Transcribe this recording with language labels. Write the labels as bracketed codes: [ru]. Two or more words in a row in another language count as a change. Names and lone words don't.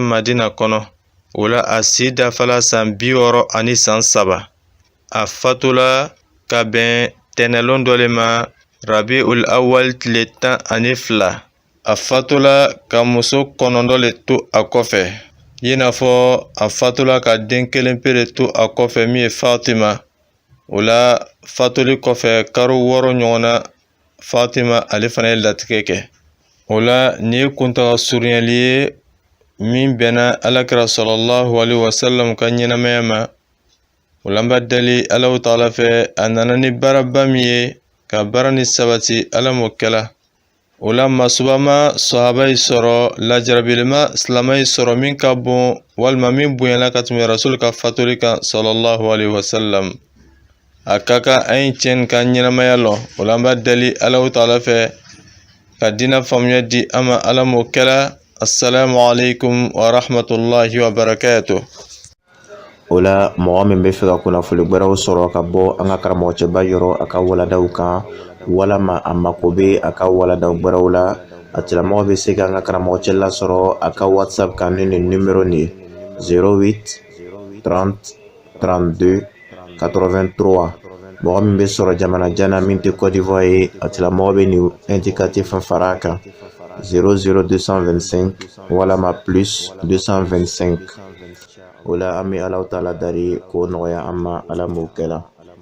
[bm] Madina kɔnɔ o la a si dafala san 60 ani san 3 a fatula ka bɛn tɛnɛlon dɔ le ma Rabiul Awwal tile 12 a fatula ka muso 9 le to a kɔfɛ i n'a fɔ a fatula ka den 1 pe to a kɔfɛ min ye Fatima o la fatuli kɔfɛ karo 6 ɲɔgɔnna Fatima ale fana ye latigɛ kɛ o la ni ye kuntaga surunyanli ye min bɛnna alakira [ar] صلى الله عليه وسلم [bm] ka ɲɛnamaya ma o la n b'a deli Allahu Taala fɛ a nana ni baaraba min ye ka baara ni sabati Ala m'o kɛla o la masuba ma sahaba yi sɔrɔ lajarabilima silamɛ yi sɔrɔ min ka bon walima min bonyana ka tɛmɛ Rasul ka fatuli kan [ar] صلى الله عليه وسلم [bm] a ka kan an ye tiɲɛ ka ɲɛnamaya lɔ o la n b'a deli Allahu Taala fɛ ka diinɛ faamuya di an ma Ala m'o kɛla [ar] السلام عليكم ورحمة الله وبركاته [bm] o la mɔgɔ min bɛ fɛ ka kunnafoni gbɛrɛw sɔrɔ ka bɔ an ka karamɔgɔcɛba yɔrɔ a ka waladaw kan walama a mako bɛ a ka waladaw gbɛrɛw la a tigilamɔgɔ bɛ se ka an ka karamɔgɔcɛ lasɔrɔ a ka WhatsApp kan ni nin numéro nin 08 30 32 83 mɔgɔ min bɛ sɔrɔ jamana jan na min tɛ Côte d'Ivoire ye a tigilamɔgɔ bɛ nin indicatif fara a kan 00225 walama plus 225 o la an bɛ Alahu taala dari k'o nɔgɔya an ma Ala m'o kɛ la